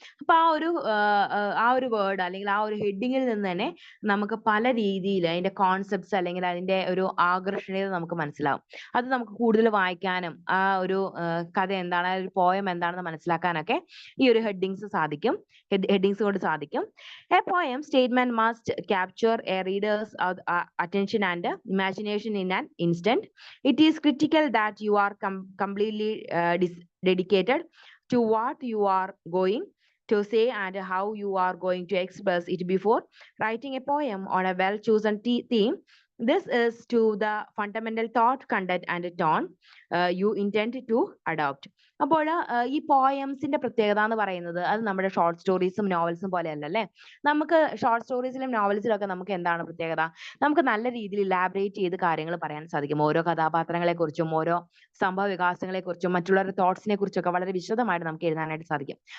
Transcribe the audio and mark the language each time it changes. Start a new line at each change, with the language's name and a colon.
Malayalam: അപ്പൊ ആ ഒരു വേർഡ് അല്ലെങ്കിൽ ആ ഒരു ഹെഡിങ്ങിൽ നിന്ന് തന്നെ നമുക്ക് പല രീതിയിൽ അതിന്റെ കോൺസെപ്റ്റ്സ് അല്ലെങ്കിൽ അതിന്റെ അതിന്റെ ഒരു ആകർഷണീയത നമുക്ക് മനസ്സിലാവും. അത് നമുക്ക് കൂടുതൽ വായിക്കാനും ആ ഒരു കഥ എന്താണ്, ഒരു പോയം എന്താണെന്ന് മനസ്സിലാക്കാനൊക്കെ ഈ ഒരു ഹെഡിങ്സ് കൊണ്ട് സാധിക്കും.
English: A poem statement must capture a reader's attention and imagination in an instant. It is critical that you are completely dedicated to what you are going to say and how you are going to express it before writing a poem on a well-chosen theme. This is to the fundamental thought, content, and tone you intend to adopt.
Malayalam: അപ്പോൾ ഈ പോയംസിന്റെ പ്രത്യേകത എന്ന് പറയുന്നത് അത് നമ്മുടെ short സ്റ്റോറീസും നോവൽസും പോലെയല്ല അല്ലേ. നമുക്ക് ഷോർട്ട് സ്റ്റോറീസിലും നോവൽസിലും ഒക്കെ നമുക്ക് എന്താണ് പ്രത്യേകത? നമുക്ക് നല്ല രീതിയിൽ ഇലാബറേറ്റ് ചെയ്ത് കാര്യങ്ങൾ പറയാൻ സാധിക്കും. ഓരോ കഥാപാത്രങ്ങളെ കുറിച്ചും ഓരോ സംഭവ വികാസങ്ങളെ കുറിച്ചും മറ്റുള്ളവരുടെ തോട്ട്സിനെ കുറിച്ചൊക്കെ വളരെ വിശദമായിട്ട് നമുക്ക് എഴുതാനായിട്ട് സാധിക്കും.